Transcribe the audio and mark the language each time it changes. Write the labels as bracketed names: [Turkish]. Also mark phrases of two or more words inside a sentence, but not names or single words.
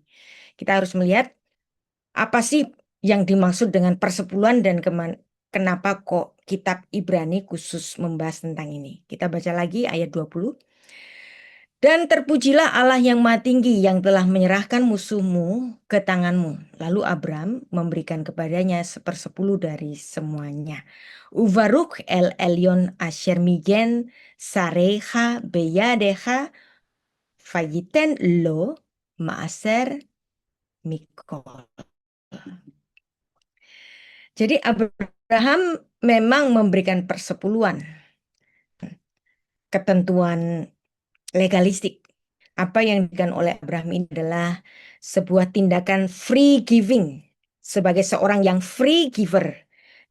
[Indonesian] Kita harus melihat apa sih yang dimaksud dengan persepuluhan dan kenapa kok kitab Ibrani khusus membahas tentang ini. Kita baca lagi ayat 20. Dan terpujilah Allah yang Maha Tinggi yang telah menyerahkan musuhmu ke tanganmu. Lalu Abram memberikan kepadanya 1/10 dari semuanya. [Hebrew] וברוך אל עליון אשר מגן צריך בידך ויתן לו מעשר מכל. [Indonesian] Jadi Abraham memang memberikan persepuluhan, ketentuan legalistik. Apa yang diberikan oleh Abraham ini adalah sebuah tindakan [English] free giving [Indonesian] sebagai seorang yang [English] free giver.